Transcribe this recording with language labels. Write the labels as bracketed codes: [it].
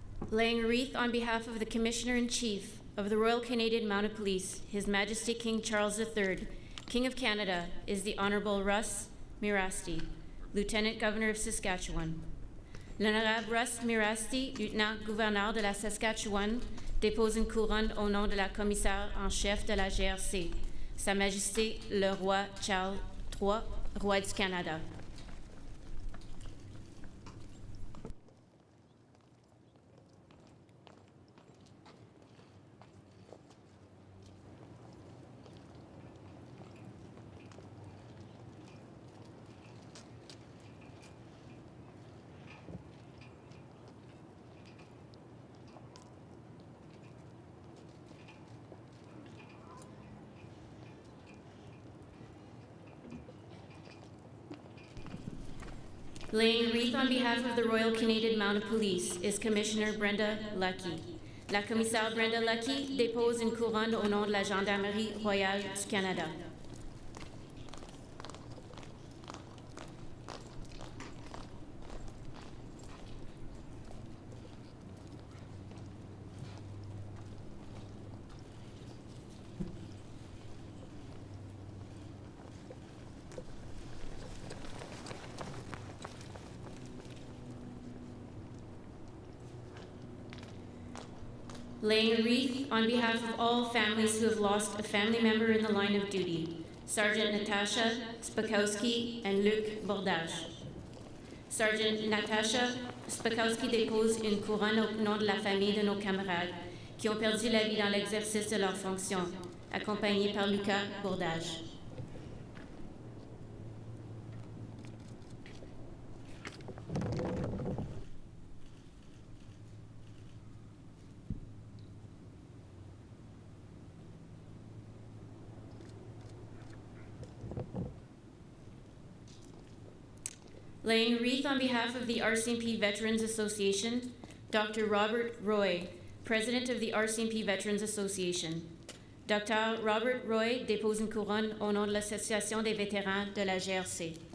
[en] Laying a wreath on behalf of the Commissioner-in-Chief of the Royal Canadian Mounted Police, His Majesty King Charles III, King of Canada, is the Honourable Russ Mirasti, Lieutenant Governor of Saskatchewan. [fr] L'Honorable Russ Mirasti, Lieutenant-Gouverneur de la Saskatchewan, dépose une couronne au nom de la commissaire en chef de la GRC, Sa Majesté le Roi Charles III, Roi du Canada. [en] Laying a wreath on behalf of the Royal Canadian Mounted Police is Commissioner Brenda Lucky. [fr] La commissaire Brenda Lucky dépose une couronne au nom de la Gendarmerie royale du Canada. [en] Laying a wreath on behalf of all families who have lost a family member in the line of duty, Sergeant Natasha Spakowski and Luc Bordage. [fr] Sergeant Natasha Spakowski dépose une couronne au nom de la famille de nos camarades qui ont perdu la vie dans l'exercice de leurs fonctions, accompagnée par Lucas Bordage. [en] Laying a wreath on behalf of the RCMP Veterans Association, Dr. Robert Roy, President of the RCMP Veterans Association. [fr] Dr. Robert Roy dépose une couronne au nom de l'Association des vétérans de la GRC.